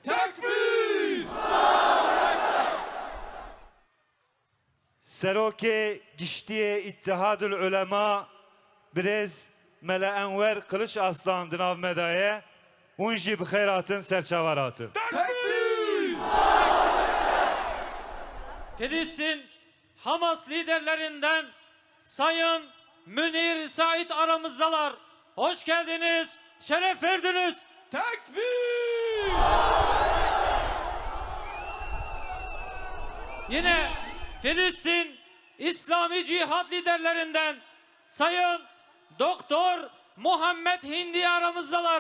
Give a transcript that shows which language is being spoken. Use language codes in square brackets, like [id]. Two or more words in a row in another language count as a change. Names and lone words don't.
[ku] Serokê giştiyê İttihadul Ulema Birêz Mele Enver Kılıç Aslan di nav me de ye hûn jî bi xêr hatin serçavar hatin. [tr] Filistin Hamas liderlerinden Sayın Münir Said aramızdalar. Hoş geldiniz, şeref verdiniz. Tekbir! Yine Filistin İslami Cihad liderlerinden Sayın Doktor Muhammed Hindi aramızdalar.